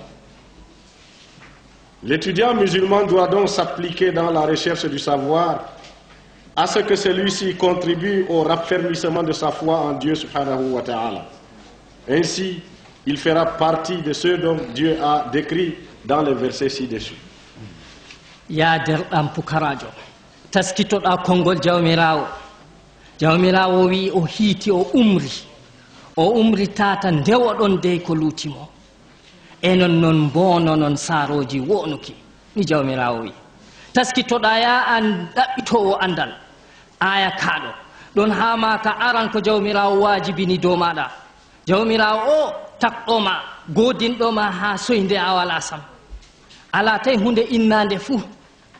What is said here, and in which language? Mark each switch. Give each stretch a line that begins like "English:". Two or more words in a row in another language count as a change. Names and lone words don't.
French: L'étudiant musulman doit donc s'appliquer dans la recherche du savoir à ce que celui-ci contribue au raffermissement de sa foi en Dieu
Arabic: سبحانه وتعالى.
French: Ainsi, il fera partie de ceux dont Dieu a décrit dans les versets ci-dessus.
Fula: Ya derɗam pukarajo taskitoɗa konngol jawmirawo wi o hiiti o umri tata ndewoɗon dey ko luutimo enon non mbono non saaroji wonuki ni jawmirawo wi taskitoɗa ya an ɗaɓɓitowo andal aya kaɗo ɗon ha ma ka aran ko jawmirawo wajibini dow maɗa jawmirawo o takɗoma godinɗoma ha soyde a wala sam ala tay hunde innande fuu